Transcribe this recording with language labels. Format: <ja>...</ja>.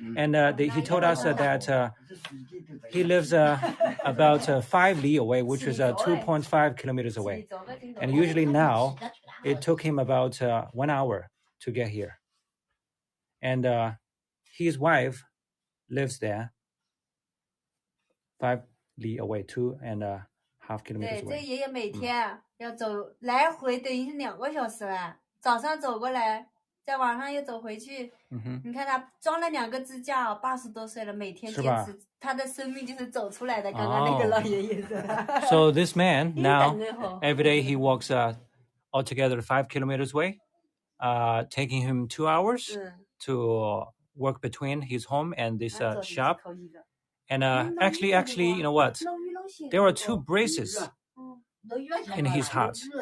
<en>And he told us that he lives about 5 li away, which is 2.5 kilometers away. And usually now, it took him about 1 hour to get here. And his wife lives there. 5 li away, 2.5 kilometers away.</en> <zh>对，这爷爷每天要走来回等于是2个小时了。早上走过来，在晚上又走回去。你看他装了2个支架，80多岁了，每天坚持。他的生命就是走出来的。刚刚那个老爷爷说的。</zh> <en>So this man now every day he walks altogether 5 kilometers away, taking him 2 hours to work between his home and this shop. And actually, you know what? There are 2 braces in his heart.</en>